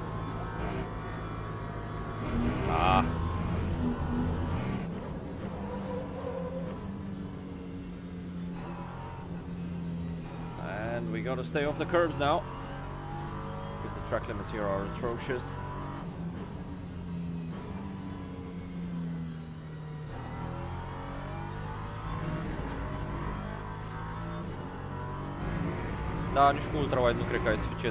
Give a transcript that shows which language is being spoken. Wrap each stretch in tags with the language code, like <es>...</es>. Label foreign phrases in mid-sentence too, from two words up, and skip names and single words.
<en>Ah. And we gotta stay off the curbs now, because the track limits here are atrocious.</en> <ro>Da, nici cu ultra-wide nu cred că ai suficient.</ro>